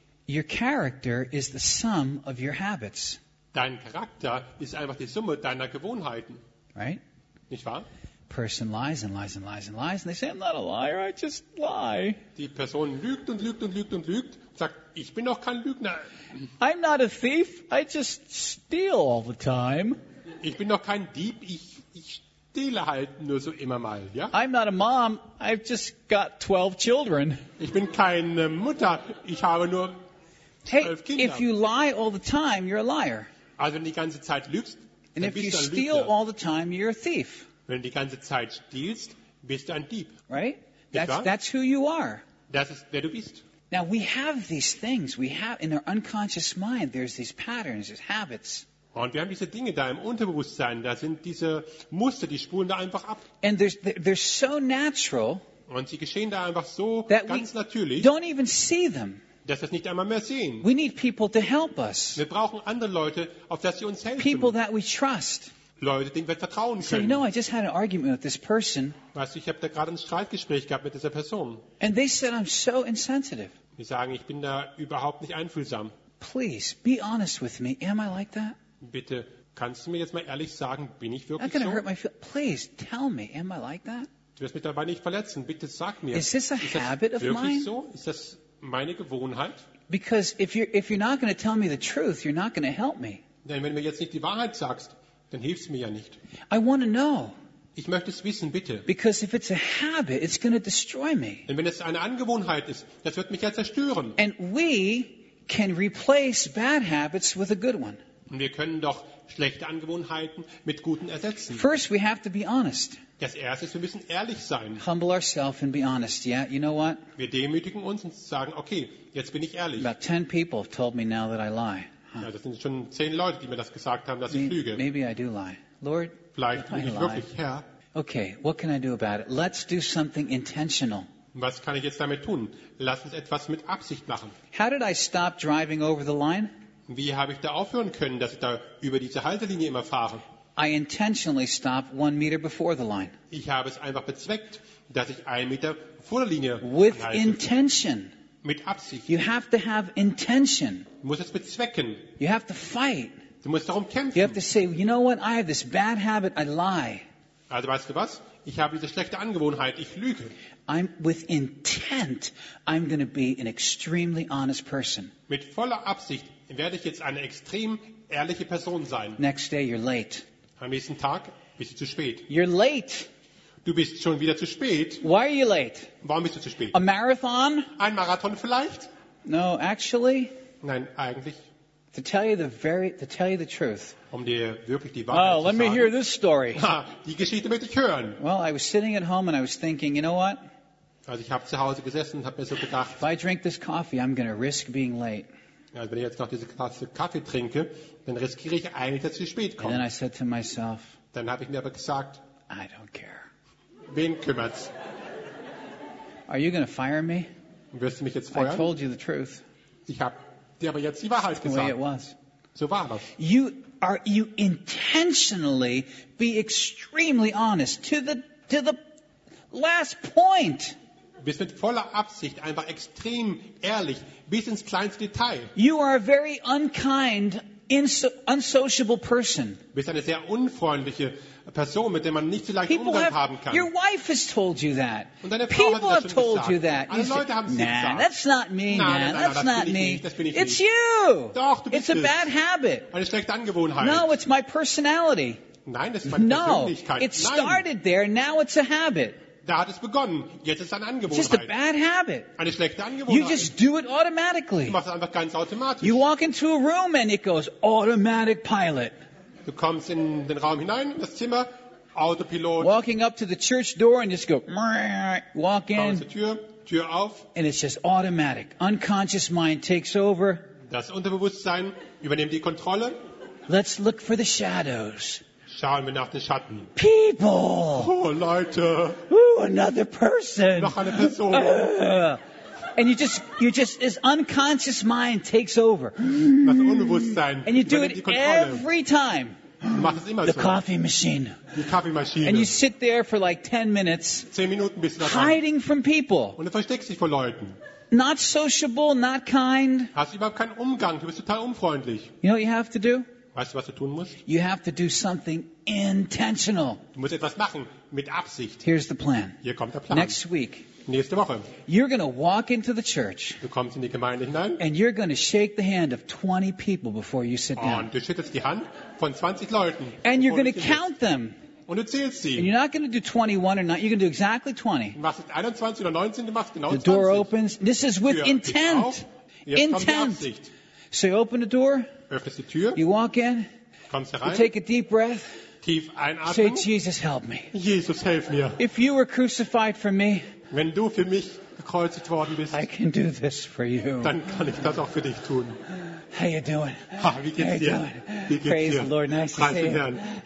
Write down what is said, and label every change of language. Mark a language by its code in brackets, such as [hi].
[en] Your character is the sum of your habits. [de] Dein Charakter ist einfach die Summe deiner Gewohnheiten. [en] Right? [de] Nicht wahr? [en] Person lies and lies and lies and lies, and they say, "I'm not a liar. I just lie." [de] Die Person lügt und lügt und lügt und lügt und sagt, ich bin doch kein Lügner. [en] I'm not a thief. I just steal all the time. [de] Ich bin doch kein Dieb. Ich stehle halt nur so immer mal, ja? [en] I'm not a mom. I've just got 12 children. [de] Ich bin keine Mutter. Ich habe nur 12 Kinder. [en] If you lie all the time, you're a liar. [de] Also wenn du die ganze Zeit lügst, [en] and if you steal all the time, you're a thief. [de] Wenn du die ganze Zeit stiehlst, bist du ein Dieb. [en] Right? That's who you are. [de] Das ist, wer du bist. [en] Now we have these things. We have in our unconscious mind. There's these patterns, these habits. [de] Und wir haben diese Dinge da im Unterbewusstsein. Da sind diese Muster, die spulen da einfach ab. [en] And they're so natural. [de] Und sie geschehen da einfach so ganz natürlich. [en] Don't even see them. [de] Dass wir es nicht einmal mehr sehen. [en] We need people to help us. [de] Wir brauchen andere Leute, auf dass sie uns helfen. [en] People that we trust. [de] Leute, denen wir vertrauen können. [en] So, you know, I just had an argument with this person. [de] Weißt du, ich habe da gerade ein Streitgespräch gehabt mit dieser Person. [en] And they said, I'm so insensitive. [de] Die sagen, ich bin da überhaupt nicht einfühlsam. [en] Please, be honest with me. Am I like that? [de] Bitte, kannst du mir jetzt mal ehrlich sagen, bin ich wirklich [en] so? That's gonna hurt my feelings. Please, tell me, am I like that? [de] Du wirst mich dabei nicht verletzen. Bitte sag mir, [en] is this a habit of mine? [de] Ist das wirklich so? Ist das meine Gewohnheit? [en] Because if you're not gonna tell me the truth, you're not gonna help me. [de] Denn wenn du mir jetzt nicht die Wahrheit sagst, dann hilfst du mir ja nicht. [en] I want to know. [de] Ich möchte es wissen, bitte. [en] Because if it's a habit, it's gonna destroy me. [de] Denn wenn es eine Angewohnheit ist, das wird mich ja zerstören. [en] And we can replace bad habits with a good one. [de] Und wir können doch schlechte Angewohnheiten mit guten ersetzen. [en] First we have to be honest. [de] Das erste ist, wir müssen ehrlich sein. [en] Humble ourselves and be honest. Yeah, you know what? [de] Wir demütigen uns und sagen, okay, jetzt bin ich ehrlich. [en] About 10 people have told me now that I lie. Huh. [de] Ja, das sind schon 10 Leute, die mir das gesagt haben, dass ich lüge. [en] Maybe I do lie. Lord, [de] vielleicht bin ich wirklich, Herr. [en] Okay, what can I do about it? Let's do something intentional. [de] Was kann ich jetzt damit tun? Lass uns etwas mit Absicht machen. [en] How did I stop driving over the line? [de] Wie habe ich da aufhören können, dass ich da über diese Haltelinie immer fahre? [en] I intentionally stopped 1 meter before the line. [de] Ich habe es einfach bezweckt, dass ich 1 Meter vor der Linie anhalte. [en] With intention. [de] Mit Absicht. [en] You have to have intention. [de] Du musst es bezwecken. [en] You have to fight. [de] Du musst darum kämpfen. [en] You have to say, you know what? I have this bad habit. I lie. [de] Also weißt du was? Ich habe diese schlechte Angewohnheit. Ich lüge. [en] I'm with intent. I'm going to be an extremely honest person. [de] Mit voller Absicht werde ich jetzt eine extrem ehrliche Person sein. [en] Next day you're late. [de] Am nächsten Tag bist du zu spät. [en] You're late. [de] Du bist schon wieder zu spät. [en] Why are you late? [de] Warum bist du zu spät? [en] A marathon? [de] Ein Marathon vielleicht? [en] No, actually. [de] Nein, eigentlich. [en] To tell you the truth. [de] Um dir wirklich die Wahrheit zu sagen. [en] Oh, let me hear this story. [de] Die Geschichte möchte ich hören. [en] Well, I was sitting at home and I was thinking, you know what? [de] Also ich habe zu Hause gesessen und habe mir so gedacht. [en] If I drink this coffee, I'm going to risk being late. [de] Also wenn ich jetzt noch diese Tasse Kaffee trinke, dann riskiere ich eigentlich, dass ich zu spät komme. [en] And then I said to myself, [de] dann habe ich mir aber gesagt, [en] I don't care. [de] Wen kümmert's? [en] Are you gonna fire me? [de] Wirst du mich jetzt feuern? [en] I told you the truth. [de] Ich habe dir aber jetzt die Wahrheit gesagt. [en] The way it was. [de] So war das. [en] You intentionally be extremely honest to the last point. [de] Bist mit voller Absicht einfach extrem ehrlich bis ins kleinste Detail. [en] You are a very unkind, unsociable person. [de] Bist eine sehr unfreundliche Person, mit der man nicht so leicht Umgang haben kann. [en] Your wife has told you that. [de] Und deine [en] People [de] Frau hat das [en] have told [de] gesagt. [en] You that. [de] Alle Leute haben es gesagt. [en] Nah, that's not me, [de] nein, [en] man. [de] Nein, [en] that's [de] nein, [en] not [de] bin [en] me. [de] Ich, das bin ich [en] it's [de] nicht. [en] You. [de] Doch, du bist [en] it's a [de] es. [en] Bad habit. [de] Eine schlechte Angewohnheit. [en] No, it's my personality. [de] Nein, das ist meine Persönlichkeit. [en] No, it started there. Now it's a habit. [de] Da hat es begonnen. Jetzt ist es eine Angewohnheit. [en] Just a bad habit. [de] Eine schlechte Angewohnheit. [en] You just do it automatically. [de] Du machst es einfach ganz automatisch. [en] You walk into a room and it goes automatic pilot. [de] Du kommst in den Raum hinein, in das Zimmer, Autopilot. [en] Walking up to the church door and just go, walk in. [de] Du kommst zur Tür auf. [en] And it's just automatic. Unconscious mind takes over. [de] Das Unterbewusstsein übernimmt die Kontrolle. [en] Let's look for the shadows. [de] Schauen wir nach den Schatten. [en] People. [de] Oh, Leute. [en] Ooh, another person. [de] Noch eine Person. [en] And you just, his unconscious mind takes over. [de] Das Unbewusstsein. [en] And you do it every time. [de] Mach es immer [en] the [de] so. [en] Coffee machine. [de] Die Kaffeemaschine. [en] And you sit there for like 10 minutes. [de] 10 Minuten bist du da. [en] Hiding from people. [de] Und du versteckst dich vor Leuten. [en] Not sociable, not kind. [de] Hast überhaupt keinen Umgang. Du bist total unfreundlich. [en] You know what you have to do? [de] Weißt du, was du tun musst? [en] You have to do something intentional. [de] Du musst etwas machen mit Absicht. [en] Here's the plan. [de] Hier kommt der Plan. [en] Next week. [de] Nächste Woche. [en] You're going to walk into the church. [de] Du kommst in die Gemeinde hinein. [en] And you're going to shake the hand of 20 people before you sit down. [de] Und du schüttelst die Hand von 20 Leuten. [en] And you're going to count them. [de] Und du zählst sie. [en] And you're not going to do 21 or not. You're going to do exactly 20. [de] Du machst 21 oder 19, du machst genau 20. [en] The door opens. This is with intent. Intent. So you open the door. [de] Öffnest die Tür. [en] You walk in. [de] Kommst herein. [en] You take a deep breath. [de] Tief einatmen. [en] Say, Jesus, help me. [de] Jesus, helf mir. [en] If you were crucified for me. [de] Wenn du für mich gekreuzigt worden bist, [en] I can do this for you. [de] Dann kann ich das auch für dich tun. [en] How you doing? [de] Ha, wie geht's dir? [en] Praise the Lord, nice to see you.